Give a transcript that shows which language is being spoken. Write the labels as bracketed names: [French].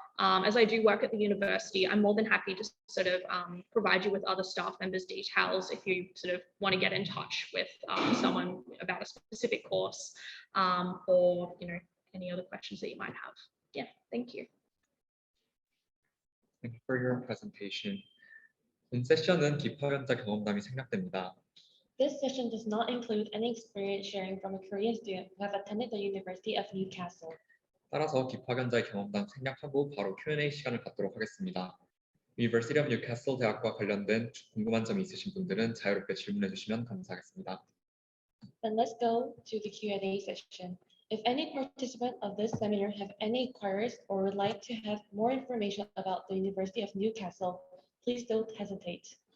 [English] As I do work at the university, I'm more than happy to sort of provide you with other staff members' details if you sort of want to get in touch with someone about a specific course or any other questions that you might have. Yeah, thank you. Thank you for your presentation. [Korean] 본 세션은 기파견자 경험담이 생략됩니다. [English] This session does not include any experience sharing from a Korean student who have attended the University of Newcastle. [Korean] 따라서 기파견자의 경험담 생략하고 바로 Q&A 시간을 갖도록 하겠습니다. University of Newcastle 대학과 관련된 궁금한 점이 있으신 분들은 자유롭게 질문해 주시면 감사하겠습니다. [English] Then let's go to the Q&A session. If any participant of this seminar have any inquiries or would like to have more information about the University of Newcastle, please don't hesitate.